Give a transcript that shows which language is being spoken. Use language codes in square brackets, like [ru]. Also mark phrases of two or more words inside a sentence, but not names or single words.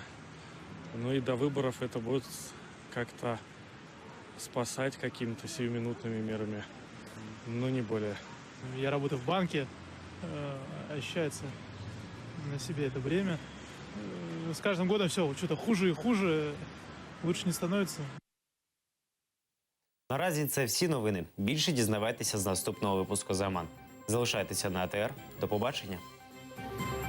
[ru] Ну и до выборов это будет как-то спасать какими-то сиюминутными мерами, но не более. Я работаю в банке, ощущается на себе это бремя. С каждым годом все что-то хуже и хуже, лучше не становится. [uk] Наразі це всі новини. Більше дізнавайтеся з наступного випуску «Заман». Залишайтеся на АТР. До побачення.